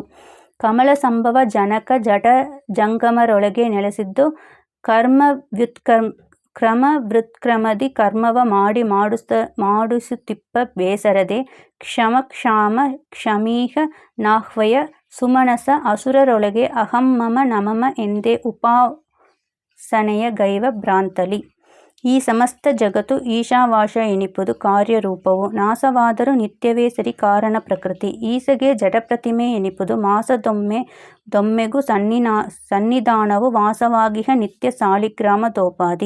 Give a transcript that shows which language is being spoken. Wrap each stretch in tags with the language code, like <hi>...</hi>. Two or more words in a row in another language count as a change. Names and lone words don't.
<kn>ಕಮಲ ಸಂಭವ ಜನಕ ಜಡ ಜಂಗಮರೊಳಗೆ ನೆಲೆಸಿದ್ದು ಕ್ರಮವ್ಯುತ್ಕ್ರಮದಿ ಕರ್ಮವ ಮಾಡಿಸುತ್ತಿಪ್ಪ ಬೇಸರದೆ. ಕ್ಷಮ ಕ್ಷಮೀಹ ನಾಹ್ವಯ ಸುಮನಸ ಅಸುರರೊಳಗೆ ಅಹಂ ಮಮ ನಮಮ ಎಂದೇ ಉಪಾಸನೆಯ ಗೈವ ಭ್ರಾಂತಲಿ. ಈ ಸಮಸ್ತ ಜಗತ್ತು ಈಶಾವಾಶ ಎನಿಪುದು ಕಾರ್ಯರೂಪವು ನಾಸವಾದರೂ ನಿತ್ಯವೇ ಸರಿ ಕಾರಣ ಪ್ರಕೃತಿ. ಈಸಗೆ ಜಡಪ್ರತಿಮೆ ಎನಿಪುದು ಮಾಸದೊಮ್ಮೆಗೂ ಸನ್ನಿಧಾನವು ವಾಸವಾಗಿಹ ನಿತ್ಯ ಸಾಲಿಗ್ರಾಮದೋಪಾದಿ.</kn>